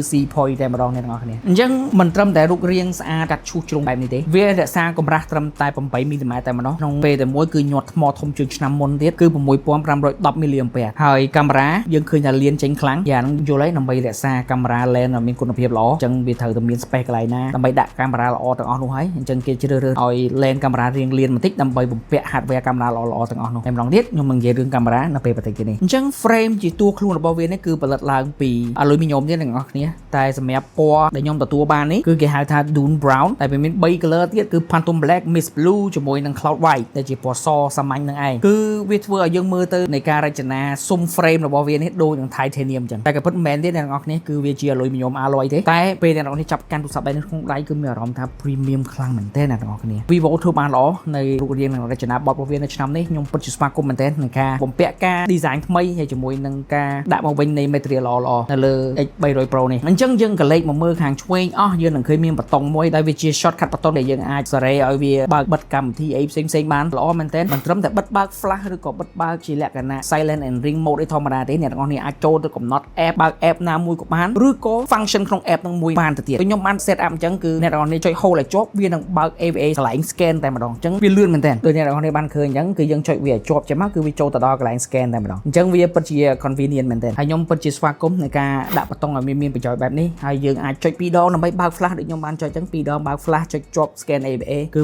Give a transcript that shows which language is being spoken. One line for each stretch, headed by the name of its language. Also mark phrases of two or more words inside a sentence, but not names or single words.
Khmer: ស៊ីផុយតែម្ដងអ្នកនរគ្នាអញ្ចឹងមិនត្រឹមតែរូបរាងស្អាតកាត់ឈូសជ្រុងបែបនេះទេវារក្សាកម្រាស់ត្រឹមតែ8មីលីម៉ែត្រតែម្ដងក្នុងពេលតែមួយគឺញាត់ថ្មធំជាងឆ្នាំមុនទៀតគឺ6510មីលីអាំពែរហើយកាមេរ៉ាយើងឃើញថាលៀនចេញខ្លាំងយ៉ាងហ្នឹងយល់ហើយដើម្បីរក្សាកាមេរ៉ា lens ឲ្យមានគុណភាពល្អអញ្ចឹងវាត្រូវតែមាន space កន្លែងណាដើម្បីដាក់កាមេរ៉ាល្អទាំងអស់នោះហើយអញ្ចឹងគេជ្រើសរើសឲ្យ lens កាមេរ៉ារៀងលៀនបន្តិចដើម្បីបំពាក់ hardware កាមេរ៉ាល្អៗទាំងអស់នោះតែម្ដងទៀតខ្ញុំនឹងនិយាយរឿងកាមេរ៉ានៅ ពេលបន្តិចទៀតនេះអញ្ចឹង frame ជាតួខ្លួនរបស់វានេះគឺផលិតឡើងពី aluminum ទៀតទាំងអស់គ្នាតែសម្រាប់ពណ៌ដែលខ្ញុំទទួលបាននេះគឺគេហៅថា
English: dune brown
Khmer: តែវាមាន3 color ទៀតគឺ
English: phantom black mist blue
Khmer: ជាមួយនឹង
English: cloud white
Khmer: ដែលជាពណ៌សសាមញ្ញនឹងឯងគឺវាធ្វើឲ្យយើងមើលទៅនៃការរចនាស៊ុំ frame របស់វានេះដូចនឹង titanium អញ្ចឹងតែក៏ពិតមិនមែនទេអ្នកទាំងអស់គ្នាគឺវាជា
English: aluminum alloy
Khmer: ទេតែពេលអ្នកទាំងអស់គ្នាចាប់កាន់ទូរស័ព្ទដៃនៅក្នុងដៃគឺមានអារម្មណ៍ថា premium ខ្លាំងមែនទែនអ្នកទាំងអស់គ្នា Vivo ធ្វើបានល្អនៅរូបរាងនិងរច នាបថរបស់វានៅឆ្នាំនេះខ្ញុំពិតជាស្វាគមន៍មែនទែននឹងការបំពាក់ការ design ថ្មីហើយជាមួយនឹងការដាក់មកវិញនៃ material ល្អៗនៅលើ X300 Pro នេះអញ្ចឹងយើងក៏លេខមកមើលខាងឆ្វេងអស់យើងនឹងឃើញមានប៊ូតុងមួយដែលវាជា shortcut ប៊ូតុងដែលយើងអាចសេរីឲ្យវាបើកបិទកម្មវិធីអីផ្សេងៗបានល្អមែនទែនមិនត្រឹមតែបិទបើក flash ឬក៏បិទបើកជាលក្ខណៈ
English: silent and ring
Khmer: mode ឯធម្មតាទេអ្នកទាំងអស់គ្នាអាចចូលទៅកំណត់ app បើក app ណាមួយក៏បានឬក៏ function ក្នុង app នឹងមួយបានទៅទៀតខ្ញុំបាន
English: set up
Khmer: អញ្ចឹងគឺអ្នកទាំងអស់គ្នាចុច hold ឲ្យជាប់វានឹងបើក AVA កន្លែង scan តែម្ដងអញ្ចឹងវាលឿនមែនទែនដូចអ្នកទាំងអស់គ្នាបានឃើញអញ្ចឹងគឺយើងចុចវាឲ្យជាប់ចាំមក គឺវាចូលទៅដល់កន្លែង scan តែម្ដងអញ្ចឹងវាពិតជា convenient មែនទែនហើយខ្ញុំពិតជាស្វាគមន៍នៃការដាក់ប៊ូតុងឲ្យមានប្រយោជន៍បែបនេះហើយយើងអាចចុច2ដងដើម្បីបើក flash ដូចខ្ញុំបានចុចអញ្ចឹង2ដងបើក flash ចុចជាប់ scan AVA គឺ